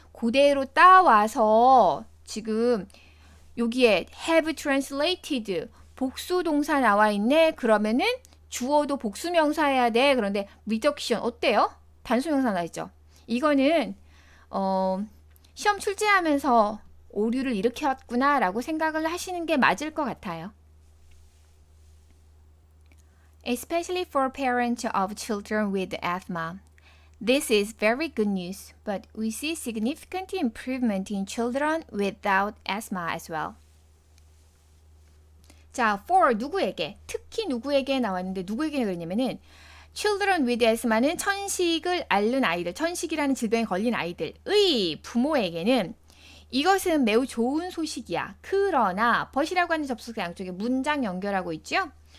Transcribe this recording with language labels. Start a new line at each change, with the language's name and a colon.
Korean: 그대로 따와서 지금 여기에
English: have translated
Korean: 복수 동사 나와 있네. 그러면은 주어도 복수 명사 해야 돼. 그런데 reduction 어때요? 단수 명사 나와 있죠. 이거는 시험 출제하면서 오류를 일으켰구나 라고 생각을 하시는 게 맞을 것 같아요.
English: Especially for parents of children with asthma. This is very good news, but we see significant improvement in children without asthma as well.
Korean: 자, for 누구에게? 특히 누구에게 나왔는데 누구에게 그랬냐면은
English: children with asthma는
Korean: 천식을 앓는 아이들, 천식이라는 질병에 걸린 아이들의 부모에게는 이것은 매우 좋은 소식이야. 그러나 but이라고 하는 접속사 양쪽에 문장 연결하고 있죠.